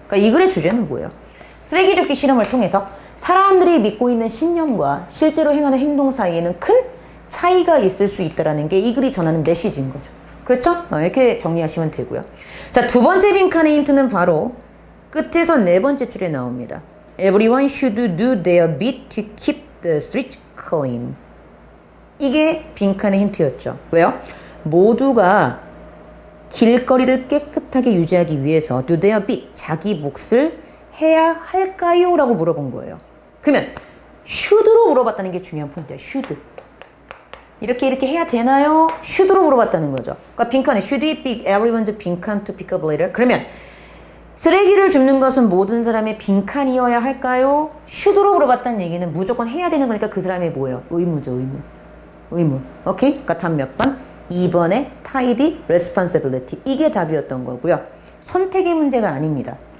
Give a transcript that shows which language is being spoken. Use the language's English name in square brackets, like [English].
[Korean] 그러니까 이 글의 주제는 뭐예요? 쓰레기 줍기 실험을 통해서 사람들이 믿고 있는 신념과 실제로 행하는 행동 사이에는 큰 차이가 있을 수 있다는 게 이 글이 전하는 메시지인 거죠. 그렇죠? 이렇게 정리하시면 되고요. 자, 두 번째 빈칸의 힌트는 바로 끝에서 네 번째 줄에 나옵니다. [English] Everyone should do their bit to keep the streets clean. [Korean] 이게 빈칸의 힌트였죠. 왜요? 모두가 길거리를 깨끗하게 유지하기 위해서 [English] do their bit, [Korean] 자기 몫을 해야 할까요? 라고 물어본 거예요. 그러면 should로 물어봤다는 게 중요한 포인트예요. should. 이렇게 해야 되나요? should로 물어봤다는 거죠. 그러니까 빈칸에 [English] should it be everyone's 빈칸 to pick up litter? [Korean] 그러면 쓰레기를 줍는 것은 모든 사람의 빈칸이어야 할까요? should로 물어봤다는 얘기는 무조건 해야 되는 거니까 그 사람의 뭐예요? 의무죠, 의무. 오케이? 그러니까 답 몇 번? 2번의 tidy responsibility. 이게 답이었던 거고요. 선택의 문제가 아닙니다.